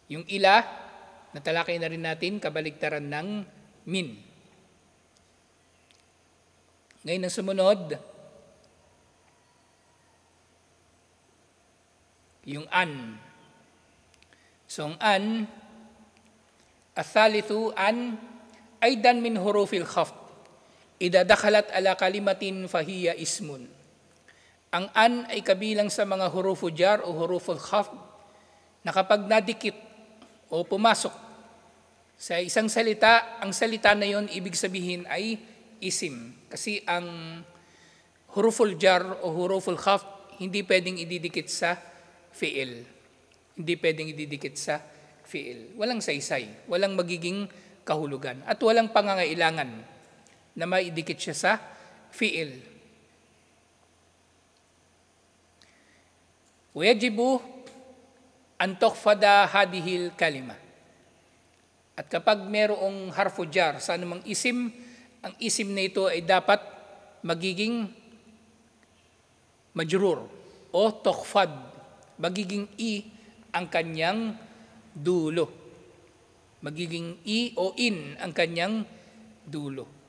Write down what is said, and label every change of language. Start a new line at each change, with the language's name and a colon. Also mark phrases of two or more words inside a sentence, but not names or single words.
Filipino: Yung ila, natalakay na rin natin, kabaligtaran ng min. Ngayon ang sumunod, yung an. So ang
Arabic: an, الثالث أن أيضا من حروف الخفض. إذا دخلت على كلمة فهي اسم.
Filipino: Ang an ay kabilang sa mga
Arabic: حروف الجر
Filipino: o
Arabic: حروف الخفض
Filipino: na kapag nadikit o pumasok sa isang salita, ang salita na yon ibig sabihin ay isim. Kasi ang
Arabic: حروف الجر
Filipino: o
Arabic: حروف الخفض
Filipino: hindi pwedeng ididikit sa fi'il. Hindi pwedeng ididikit sa fi'il. Walang saysay, walang magiging kahulugan at walang pangangailangan na maidikit siya sa fi'il.
Arabic: وجب أن تخفض هذه الكلمة.
Filipino: At kapag merong
Arabic: حرف جر
Filipino: sa anumang isim, ang isim na ito ay dapat magiging majrur o tukhfad. Magiging i ang kanyang dulo. Magiging i o in ang kanyang dulo.